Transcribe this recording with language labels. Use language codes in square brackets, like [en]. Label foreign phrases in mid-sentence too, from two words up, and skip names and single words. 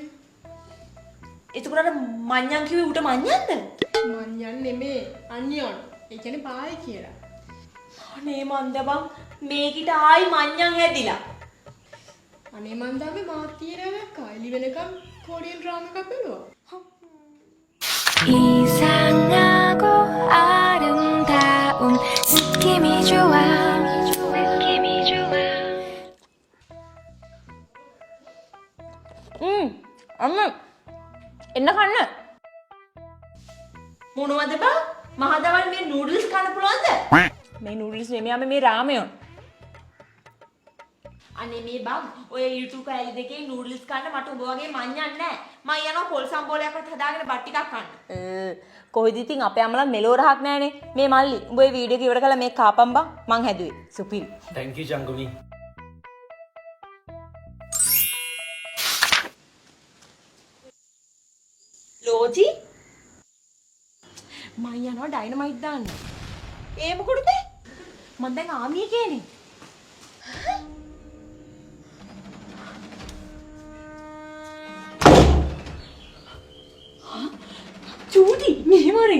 [si] එතකොට මඤ්ඤං කිව්වේ උට මඤ්ඤන්ද? මඤ්ඤන් නෙමේ අන්‍යෝන්. ඒ කියන්නේ පායි කියලා. අනේ මන්ද බං මේකිට ආයි මඤ්ඤං හැදිලා. අනේ මන්දාගේ මාත් තියෙනවා කයිලි වෙනකම් [en] Korean drama [si] එකක් බලුවා. [ko] 이상하고 아름다운 느낌이 좋아 느낌이 좋아 [si] අම්ම එන්න කන්න. මොනවද බං? මහදවල් මේ නූඩල්ස් කන්න පුළුවන්ද? මේ නූඩල්ස් නෙමෙයි අම්ම මේ රාමයන්. අනේ මේ බං ඔය YouTube කැලි දෙකේ නූඩල්ස් කන්න මට උඹ වගේ මඤ්ඤන් නැහැ. මම යනවා පොල් සම්බෝලයක්වත් හදාගෙන බත් ටිකක් කන්න. කොහෙද ඉතින් අපේ අම්මලා මෙලෝ රහක් නැහනේ. මේ මල්ලි උඹ ඒ වීඩියෝ එක ඉවර කළා මේක කාපම් බං මං හැදුවේ. සුපිරි. [en] Thank you චංගුමි. [si] ලෝචි මම යනවා ඩයිනමයිට් දාන්න. ඒ මොකටද? මම දැන් ආමිය කියන්නේ. චූටි මෙහෙමරේ.